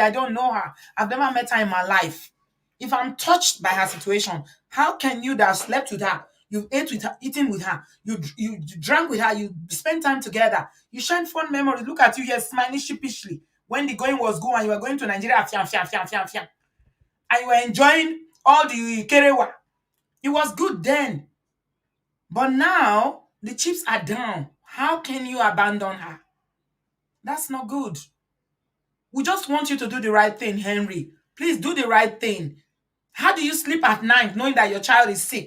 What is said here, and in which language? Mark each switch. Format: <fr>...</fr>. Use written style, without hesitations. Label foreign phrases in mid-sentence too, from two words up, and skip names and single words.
<en>I don't know her. I've never met her in my life. If I'm touched by her situation, how can you that have slept with her, you ate with her, eaten with her, you drank with her, you spent time together, you shared fond memories. Look at you here smiling sheepishly when the going was good and you were going to Nigeria, fiam, fiam, fiam, fiam, fiam, and you were enjoying all the kerewa. It was good then. But now the chips are down. How can you abandon her? That's not good. We just want you to do the right thing, Henry. Please do the right thing. How do you sleep at night knowing that your child is sick?</en>